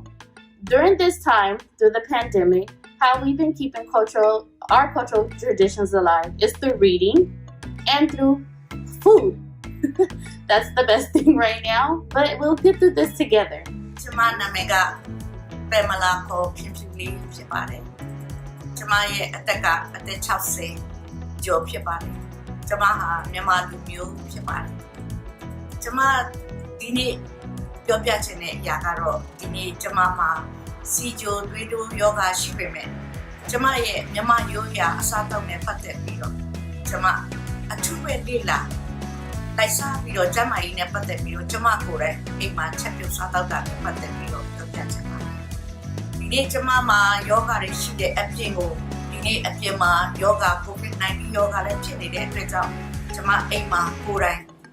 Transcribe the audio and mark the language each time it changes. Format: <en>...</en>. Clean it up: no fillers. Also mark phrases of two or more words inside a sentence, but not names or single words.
<en>During this time, through the pandemic, how we've been keeping our cultural traditions alive is through reading and through food. That's the best thing right now, but we'll get through this together.</en> <my>Pamela ko phimphimli phitပါတယ်။ကျွန်မရဲ့အသက်က 60 ကျော်ဖြစ်ပါတယ်။ကျွန်မဟာမြန်မာလူမျိုးဖြစ်ပါတယ်။ကျွန်မဒီနေ့ပြောပြချင်တဲ့အရာ ကတော့ဒီနေ့ကျွန်မမှာစီဂျိုတွေးတိုးယောဂရှိပေမဲ့ကျွန်မရဲ့မြန်မာရိုးရာအစားအသောက်နဲ့ပတ်သက်ပြီးတော့ကျွန်မအထူးပဲလေ့လာတိုက်စားပြီးတော့ကျမကြီးနဲ့ပတ်သက်ပြီးတော့ကျွန်မကိုယ်တိုင်အိမ်မှာချက်ပြုတ်စားသောက်တာနဲ့ပတ်သက်ပြီးတော့ပြောပြချင်ပါတယ်။ဒီနေ့ကျွန်မမှာယောဂတွေရှိတဲ့အပြင်ကိုဒီနေ့အပြင်မှာယောဂ COVID-19 ယောဂလည်းဖြစ်နေတဲ့အတွက်ကြောင့်ကျွန်မအိမ်မှာကိုယ်တိုင်</my>